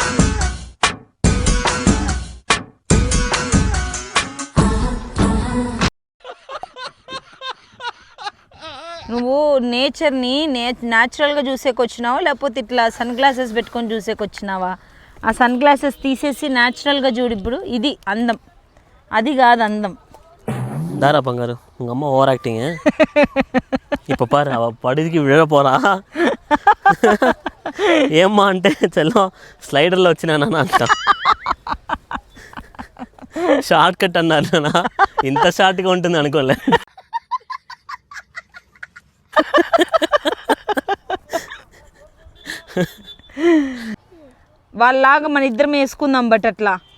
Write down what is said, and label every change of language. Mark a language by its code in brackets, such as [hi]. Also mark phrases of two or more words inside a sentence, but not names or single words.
[te] నువ్వు నేచర్ని న్యాచురల్గా చూసేకొచ్చినావా లేకపోతే ఇట్లా [en] sun glasses [te] పెట్టుకొని చూసేకొచ్చినావా? ఆ [en] sun glasses [te] తీసేసి న్యాచురల్గా చూడు. ఇప్పుడు ఇది అందం, అది కాదు అందం. దారా బంగారు [ta] உங்க அம்மா [en] over acting. [ta] இப்போ பாரு அவ படுதிக்கு விழ போறா. [te] ఏమ్మా అంటే చలో స్లైడర్లో వచ్చినానా అంట. [en] short cut [te] అన్నారు నా, ఇంత షార్ట్గా ఉంటుంది అనుకోలే. వాళ్ళలాగా మన ఇద్దరం వేసుకుందాం బట్ అట్లా.